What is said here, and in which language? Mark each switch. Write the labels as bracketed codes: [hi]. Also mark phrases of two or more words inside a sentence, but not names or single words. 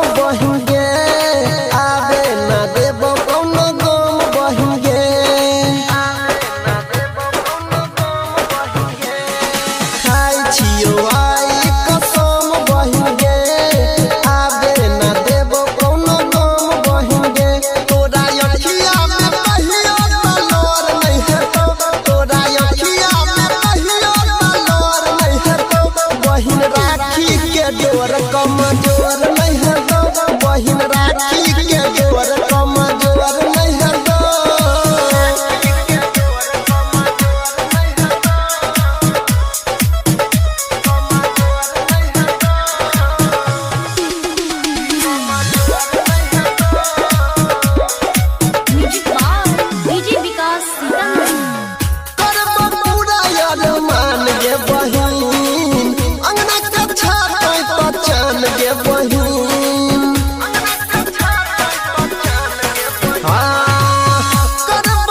[mai] बहिन गे आवे ना देबो कोनो गम बहिन गे खाई छियो आई कसम बहिन गे आवे ना देबो कोनो गम बहिन गे तोरा अखिया में कहियो तलोर नहीं हेतो तोरा अखिया में कहियो तलोर नहीं हेतो बहिन राखी के डोर कमजोर नहीं हेतो बहिन राखी के डोर कमजोर नहीं हेतो [en] Music by DJ Vikas Sitamarhi. [mai] करबो पूरा यार मान गे बहिन अंगना के छात पहचान गे बहिन करबो